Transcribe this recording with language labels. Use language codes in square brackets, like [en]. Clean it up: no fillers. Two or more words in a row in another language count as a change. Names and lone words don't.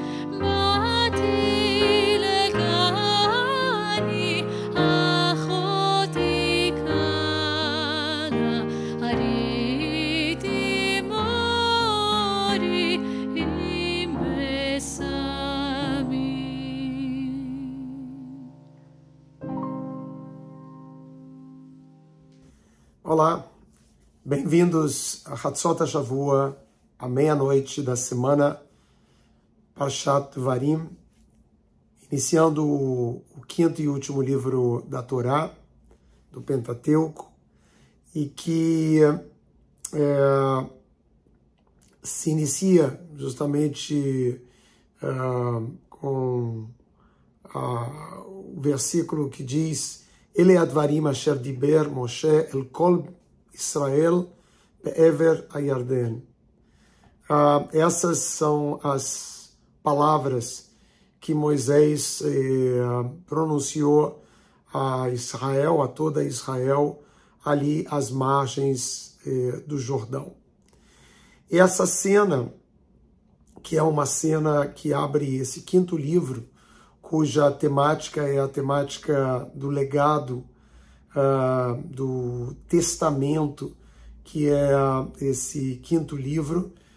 [he] באתי לגני אחותי כלה, הריתי מורי עם בשמי. [pt] Olá, bem-vindos a Hatzot HaShavua, a meia-noite da semana Parshat Devarim, iniciando o quinto e último livro da Torá, do Pentateuco, e que se inicia justamente com o versículo que diz: [he] אלה הדברים אשר דבר משה אל כל ישראל בעבר הירדן. [pt] Essas são as palavras que Moisés pronunciou a Israel, a toda Israel, ali às margens do Jordão. E essa cena, que é uma cena que abre esse quinto livro, cuja temática é a temática do legado, do testamento, que é esse quinto livro,